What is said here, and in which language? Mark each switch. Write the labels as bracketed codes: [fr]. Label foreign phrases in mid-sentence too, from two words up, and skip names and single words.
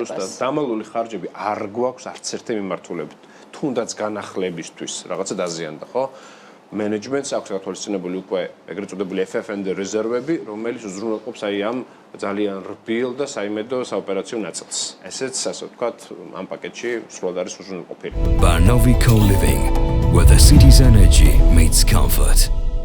[ka] ზუსტად, დამალული ხარჯები არ გვაქვს არც ერთი მიმართულებით. თუნდაც განახლებისთვის რაღაცა დაზიანდა, ხო? მენეჯმენტს აქვს გათვალისწინებული უკვე ეგრეთ წოდებული FF&D რეზერვები, რომელიც უზრუნველყოფს აი ამ ძალიან რბილ და საიმედო საოპერაციო ნაწილს. ესეც ასე ვთქვათ, ამ პაკეტში სრულად არის უზრუნველყოფილი. [en] Barnovi Co-Living, where the city's energy meets comfort.